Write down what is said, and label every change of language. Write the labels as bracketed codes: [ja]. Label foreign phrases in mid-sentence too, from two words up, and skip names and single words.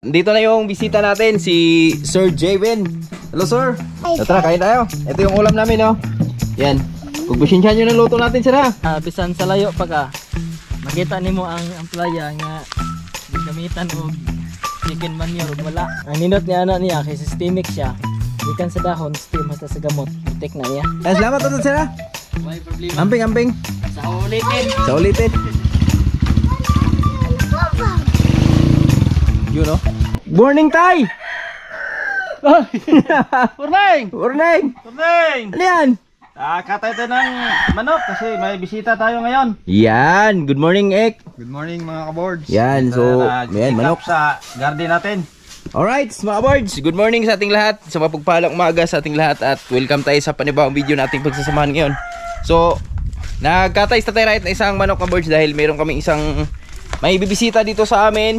[tl] Dito na yung bisita natin, si Sir Jayvin. Hello sir. Tara, kain tayo. Ito yung ulam namin, oh. Yan. Pagpasensyahan nyo ng luto natin, sir, ha. [ceb] Bisan sa layo pa ka, makita nimo ang playa nga gamitan og chicken manure ug wala. Ang nindot niya niya kay systemic siya. Ikan sa dahon, steam hasta sa gamot. Tek na niya. [tl] Salamat po, sir, ha. May problema. [ceb] Amping. [tl] Sa ulitin. Sa ulitin. Yun, oh. [en] Morning, Tay! Morning! Morning! Morning! [tl] Ano yan? Katay tayo ng manok kasi may bisita tayo ngayon. Yan! [en] Good morning, Ek! Good morning [tl] mga kaboards. Yan, so, yan, manok. Sa garden natin. Alright, mga boards, [en] good morning [tl] sa ating lahat. Sa mapagpalang umaga sa ating lahat. At welcome tayo sa panibawang video nating pagsasamahan ngayon. So, nagkatays na tayo right na isang manok, mga boards, dahil meron kaming isang may bibisita dito sa amin.